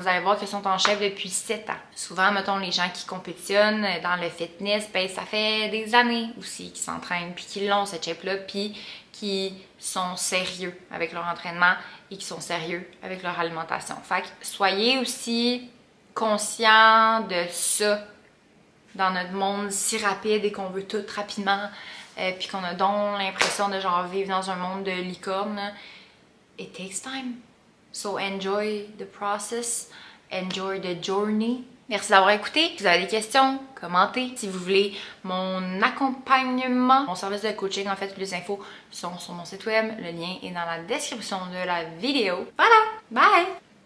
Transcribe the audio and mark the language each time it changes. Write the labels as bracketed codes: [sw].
[fr] Vous allez voir qu'ils sont en chef depuis 7 ans. Souvent, mettons, les gens qui compétitionnent dans le fitness, ben, ça fait des années aussi qu'ils s'entraînent, puis qu'ils l'ont, cette shape-là, puis qui sont sérieux avec leur entraînement et qui sont sérieux avec leur alimentation. Fait que soyez aussi conscients de ça dans notre monde si rapide et qu'on veut tout rapidement, puis qu'on a donc l'impression de genre vivre dans un monde de licorne. [en] It takes time. So enjoy the process, enjoy the journey. [fr] Merci d'avoir écouté. Si vous avez des questions, commentez. Si vous voulez mon accompagnement, mon service de coaching, en fait, toutes les infos sont sur mon site web. Le lien est dans la description de la vidéo. Voilà, bye!